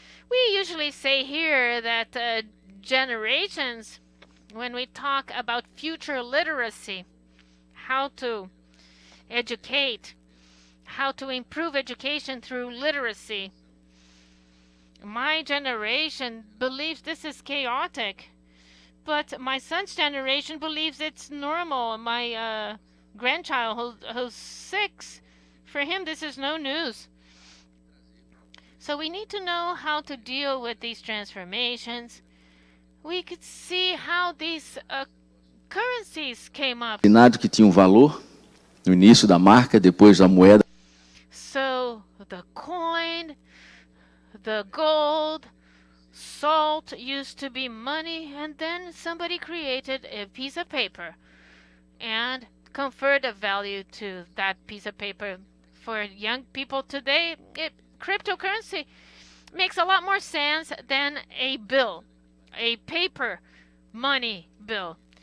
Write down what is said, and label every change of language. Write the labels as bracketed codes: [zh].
[en] We usually say here that generations, when we talk about future literacy, how to educate, how to improve education through literacy, my generation believes this is chaotic, but my son's generation believes it's normal. My grandchild, who's 6, for him this is no news. So we need to know how to deal with these transformations. We could see how these currencies came up. [pt] Que tinha valor no início da marca, depois a moeda. [en] So the coin, the gold, salt used to be money, and then somebody created a piece of paper and conferred a value to that piece of paper. For young people today, cryptocurrency makes a lot more sense than a bill, a paper money bill.